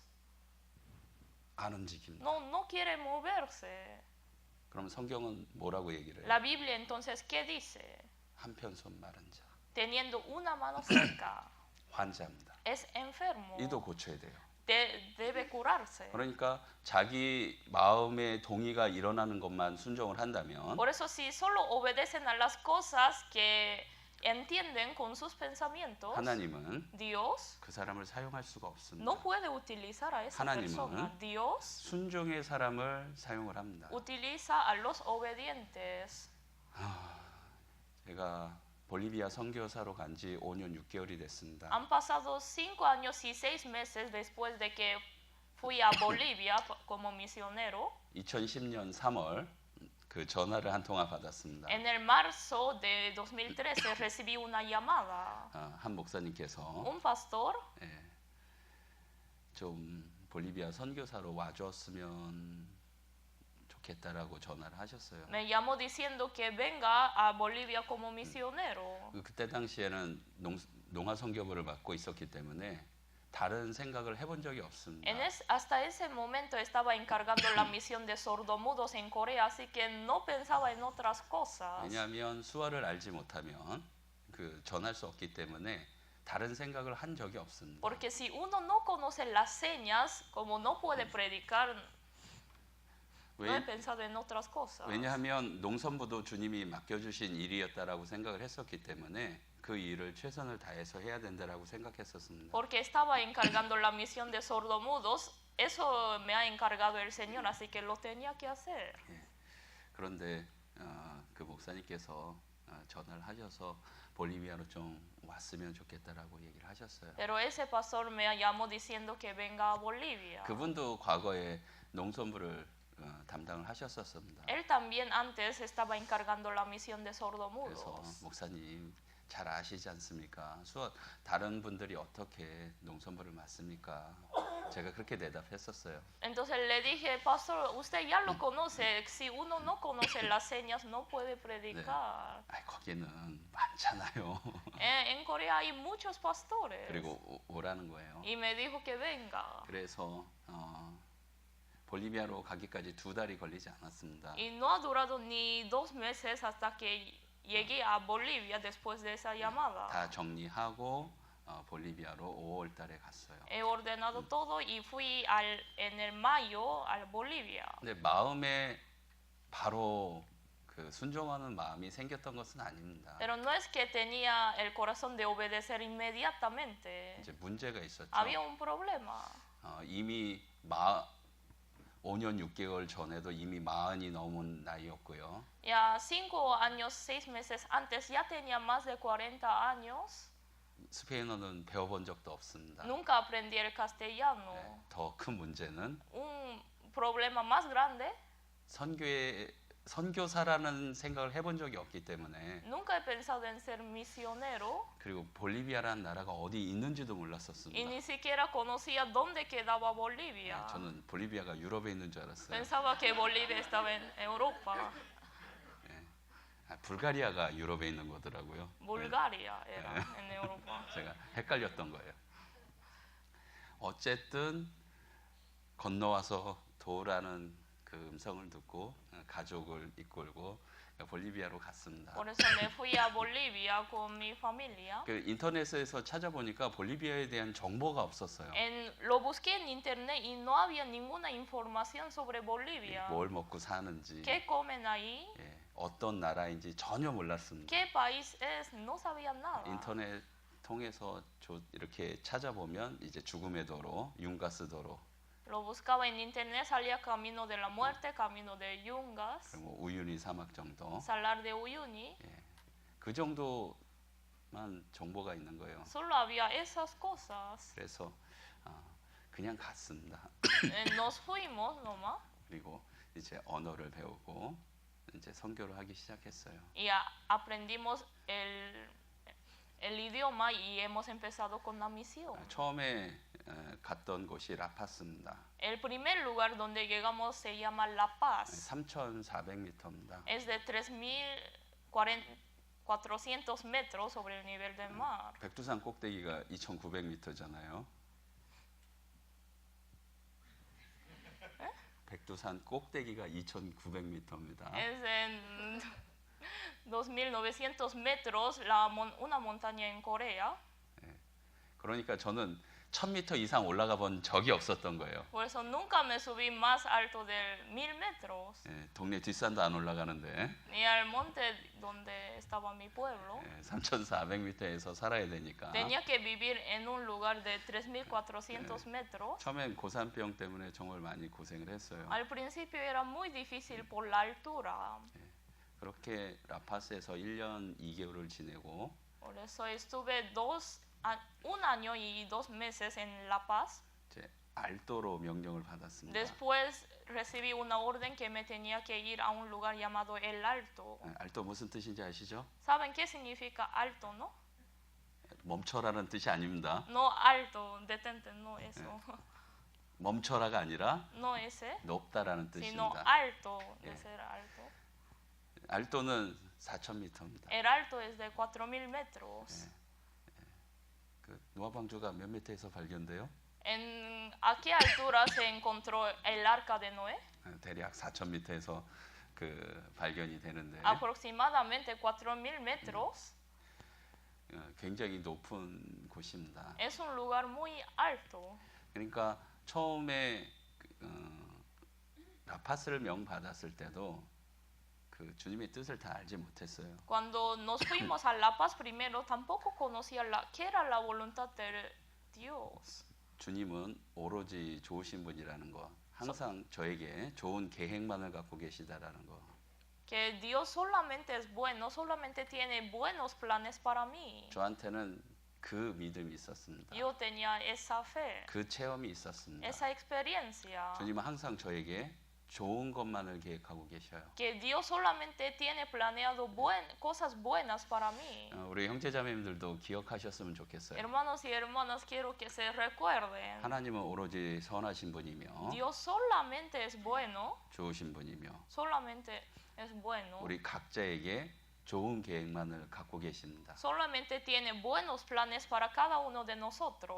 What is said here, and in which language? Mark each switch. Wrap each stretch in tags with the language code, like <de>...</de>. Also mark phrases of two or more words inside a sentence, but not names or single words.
<ko>안 움직입니다.</ko> <es>no quiere moverse.</es> <ko>그럼 성경은 뭐라고 얘기를</ko> <es>La</es> <ko>해요?</ko> <es>Biblia entonces, ¿qué dice?</es> <ko>한편손 마른 자,</ko> <es>Teniendo una mano seca,</es> <ko>환자입니다.</ko> <es>es enfermo,</es> <ko>이도 고쳐야 돼요.</ko> <es>debe curarse.</es> <ko>그러니까 자기 마음의 동의가 일어나는 것만 순종을 한다면</ko> <es>Por eso si solo obedecen a las cosas que entienden con sus pensamientos,</es> <ko>하나님은</ko> <es>Dios</es> <ko>그 사람을 사용할 수가 없습니다.</ko> <es>no puede utilizar a esa</es> <ko>하나님은</ko> <es>persona. Dios</es> <ko>순종의 사람을 사용을 합니다.</ko> <es>utiliza a los obedientes.</es> <ko>제가 볼리비아 선교사로 간 지 5년 6개월이 됐습니다.</ko> <es>Han pasado 5 años y 6 meses después de que fui a Bolivia como misionero.</es> <ko>2010년 3월 그 전화를 한 통화 받았습니다.</ko> <es>En el marzo de 2013 recibí una llamada.</es> <ko>한 목사님께서</ko> <es>Un pastor</es> <ko>좀 볼리비아 선교사로 와줬으면 좋겠다라고 전화를 하셨어요.</ko> <es>me llamó diciendo que venga a Bolivia como misionero.</es> <ko>그때 당시에는 농화 선교부를 맡고 있었기 때문에 다른 생각을 해본 적이 없습니다.</ko> <es>Hasta ese momento estaba encargando la misión de sordomudos en Corea, así que no pensaba en otras cosas.</es> <ko>왜냐하면 수화를 알지 못하면 그 전할 수 없기 때문에 다른 생각을 한 적이 없습니다.</ko> <es>Porque si uno no conoce las señas, como no puede predicar, no he pensado en otras cosas.</es> <ko>왜냐하면 농선부도 주님이 맡겨주신 일이었다라고 생각을 했었기 때문에 그 일을 최선을 다해서 해야 된다라고 생각했었습니다.</ko> <es>Porque estaba encargando la misión de sordomudos, eso me ha encargado el Señor, así que lo tenía que hacer.</es> <ko>그런데 그 목사님께서 전화를 하셔서 볼리비아로 좀 왔으면 좋겠다라고 얘기를 하셨어요.</ko> <es>Pero ese pastor me llamó diciendo que venga a Bolivia.</es> <ko>그분도 과거에 농선부를 담당을 하셨었습니다.</ko> <es>Él también antes estaba encargando la misión de</es> <ko>그래서</ko> <es>sordomudos.</es> <ko>목사님 잘 아시지 않습니까? 다른 분들이 어떻게 농선부를 맡습니까? 제가 그렇게 대답했었어요.</ko> <es>Entonces le dije, pastor, usted ya lo conoce, si uno no conoce las señas no puede predicar.</es> <ko>거기는 많잖아요.</ko> <es>En Corea hay muchos pastores.</es> <ko>그리고 오라는 거예요.</ko> <es>Y me dijo que venga.</es> <ko>그래서 볼리비아로 가기까지 2달이 걸리지 않았습니다.</ko> <es>Y no ha durado ni 2 meses hasta que llegué a Bolivia después de esa llamada.</es> <ko>다 정리하고 볼리비아로 5월 달에 갔어요.</ko> <es>He ordenado todo y fui en el mayo a Bolivia.</es> <ko>근데 마음에 바로 그 순종하는 마음이 생겼던 것은 아닙니다.</ko> <es>Pero no es que tenía el corazón de obedecer inmediatamente.</es> <ko>이제 문제가 있었죠.</ko> <es>Había un problema.</es> <ko>이미 5년 6개월 전에도 이미 40이 넘은 나이였고요.</ko> <es>Ya 5 años, 6 meses antes ya tenía más de 40 años.</es> <ko>스페인어는 배워본 적도 없습니다.</ko> <es>Nunca aprendí el castellano.</es> <ko>더 큰 문제는</ko> <es>Un problema más grande.</es> <ko>선교사라는 생각을 해본 적이 없기 때문에</ko> <es>Nunca he pensado en ser misionero.</es> <ko>그리고 볼리비아라는 나라가 어디 있는지도</ko> <es>Y</es> <ko>몰랐었습니다.</ko> <es>ni siquiera conocía dónde quedaba Bolivia.</es> <ko>저는 볼리비아가 유럽에 있는 줄 알았어요.</ko> <es>Pensaba que Bolivia estaba en Europa.</es> <ko>불가리아가 유럽에 있는 거더라고요.</ko> <es>Bulgaria era en Europa.</es> <ko>제가 헷갈렸던 거예요. 어쨌든 건너와서 도우라는 그 음성을 듣고 가족을 이끌고 볼리비아로 갔습니다.</ko> <es>Por eso me fui a Bolivia con mi familia.</es> <ko>그 인터넷에서 찾아보니까 볼리비아에 대한 정보가 없었어요.</ko> <es>Lo busqué en internet y no había ninguna información sobre Bolivia.</es> <ko>뭘 먹고 사는지,</ko> <es>¿Qué comen ahí?</es> <ko>어떤 나라인지 전혀 몰랐습니다.</ko> <es>¿Qué país es? No sabía nada.</es> <ko>인터넷 통해서 이렇게 찾아보면 이제 죽음의 도로, 융가스 도로,</ko> <es>Lo buscaba en internet, salía Camino de la Muerte, Camino de Yungas,</es> <ko>그리고 우유니 사막 정도,</ko> <es>Salar de Uyuni.</es> <ko>그 정도만 정보가 있는 거예요.</ko> <es>Solo había esas cosas.</es> <ko>그래서 그냥 갔습니다.</ko> <es>Nos fuimos nomás</es> <ko>그리고 이제 언어를 배우고 이제 선교를 하기 시작했어요.</ko> <es>y aprendimos el el idioma y hemos empezado con la misión.</es> <ko>처음에 갔던 곳이 라파스입니다.</ko> <es>El primer lugar donde llegamos se llama La Paz.</es> <ko>3,400m입니다.</ko> <es>Es de 3.400 metros sobre el nivel del mar.</es> <ko>백두산 꼭대기가 2,900m잖아요. 백두산 꼭대기가 2,900m입니다.</ko> <es>Es en 2.900 metros una montaña en Corea.</es> <ko>그러니까 저는 1,000m 이상 올라가 본 적이 없었던 거예요.</ko> <es>Por eso nunca me subí más alto de 1.000 metros.</es> <ko>동네 뒷산도 안 올라가는데</ko> <es>Ni al monte donde estaba mi pueblo.</es> <ko>3,400m에서 살아야 되니까</ko> <es>Tenía que vivir en un lugar de 3.400 metros.</es> <ko>처음엔 고산병 때문에 정말 많이 고생을 했어요.</ko> <es>Al principio era muy difícil por la altura.</es> <ko>그렇게 라파스에서 1년 2개월을 지내고</ko> <es>Por eso estuve 1 año y 2 meses en La Paz.</es> <ko>이제 알토로 명령을 받았습니다.</ko> <es>Después recibí una orden que me tenía que ir a un lugar llamado El Alto.</es> <ko>알토 무슨 뜻인지 아시죠?</ko> <es>¿Saben qué significa alto, no?</es> <ko>멈춰라는 뜻이 아닙니다.</ko> <es>No alto, detente, no eso.</es> <ko>멈춰라가 아니라</ko> <es>No ese,</es> <ko>높다라는</ko> <es>sino</es> <ko>뜻입니다.</ko> <es>alto, de ser alto.</es> <ko>알토는 4,000m입니다.</ko> <es>El alto es de 4.000 metros.</es> <ko>그 노아방주가 몇 미터에서 발견돼요?</ko> <es>¿A qué altura se encontró el arca de Noé?</es> <ko>대략 4,000m에서 그 발견이 되는데</ko> <es>Aproximadamente 4.000 metros.</es> <ko>굉장히 높은 곳입니다.</ko> <es>Es un lugar muy alto.</es> <ko>그러니까 처음에 라파스를 명받았을 때도 그 주님의 뜻을 다 알지 못했어요.</ko> <es>Cuando nos fuimos a La Paz primero, tampoco conocía qué era la voluntad de Dios.</es> <ko>주님은 오로지 좋으신 분이라는 거, 항상 저에게 좋은 계획만을 갖고 계시다라는 거.</ko> <es>Que Dios solamente es bueno, solamente tiene buenos planes para mí.</es> <ko>저한테는 그 믿음이 있었습니다.</ko> <es>Yo tenía esa fe,</es> <ko>그 체험이 있었습니다.</ko> <es>esa experiencia.</es> <ko>주님은 항상 저에게 좋은 것만을 계획하고 계셔요.</ko> <es>Que Dios solamente tiene planeado cosas buenas para mí.</es> <ko>우리 형제자매님들도 기억하셨으면 좋겠어요.</ko> <es>Hermanos y hermanas, quiero que se recuerden.</es> <ko>하나님은 오로지 선하신 분이며</ko> <es>Dios solamente es bueno,</es> <ko>좋으신 분이며</ko> <es>solamente es bueno.</es> <ko>우리 각자에게 좋은 계획만을 갖고 계십니다.</ko> <es>Solamente tiene buenos planes para cada uno de nosotros.</es>